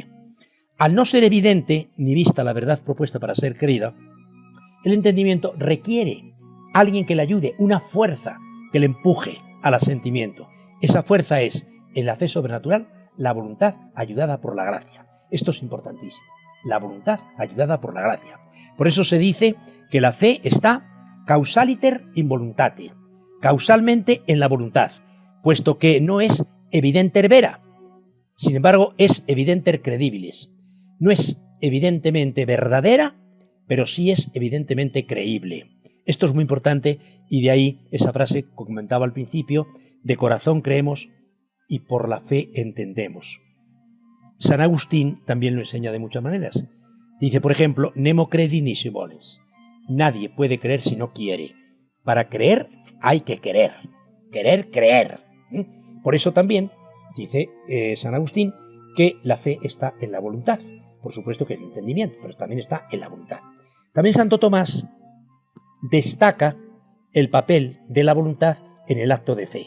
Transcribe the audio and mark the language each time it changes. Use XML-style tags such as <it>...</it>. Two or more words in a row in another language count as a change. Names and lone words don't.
<es>Al no ser evidente ni vista la verdad propuesta para ser creída, el entendimiento requiere a alguien que le ayude, una fuerza que le empuje al asentimiento. Esa fuerza es, en la fe sobrenatural, la voluntad ayudada por la gracia. Esto es importantísimo, la voluntad ayudada por la gracia. Por eso se dice que la fe está</es> <la>causaliter in voluntate,</la> <es>causalmente en la voluntad, puesto que no es</es> <la>evidenter vera,</la> <es>sin embargo es</es> <la>evidenter credibilis.</la> <es>No es evidentemente verdadera, pero sí es evidentemente creíble. Esto es muy importante y de ahí esa frase que comentaba al principio, de corazón creemos y por la fe entendemos. San Agustín también lo enseña de muchas maneras. Dice, por ejemplo,</es> <la>nemo credi nisi volens.</la> <es>Nadie puede creer si no quiere. Para creer hay que querer. Querer, creer. Por eso también dice San Agustín que la fe está en la voluntad. Por supuesto que en el entendimiento, pero también está en la voluntad. También Santo Tomás destaca el papel de la voluntad en el acto de fe.</es>